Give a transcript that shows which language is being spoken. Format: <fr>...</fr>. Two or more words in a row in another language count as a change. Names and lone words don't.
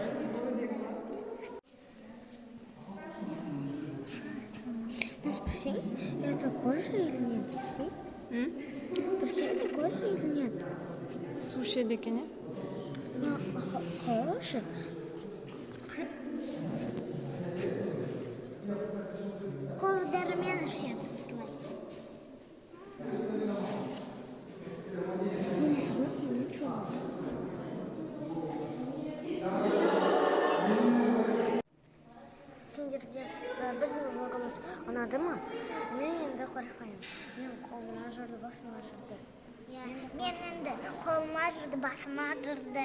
<ru>Ну спроси, это кожа или нет? Спроси. Спроси, это кожа или нет?</ru> <kk>Суши екен, е?</kk> <ru>Ну, хороший.</ru> <kk>Колы дәрмен ішеді осылай.</kk> <ru>Ну, ничего, ничего.</ru> <kk>Сендерге біздің влогымыз ұнады ма? Мен енді қорықпаймын. Мен қолыма жүрді, басыма жүрді. Мен енді қолыма жүрді, басыма жүрді.</kk>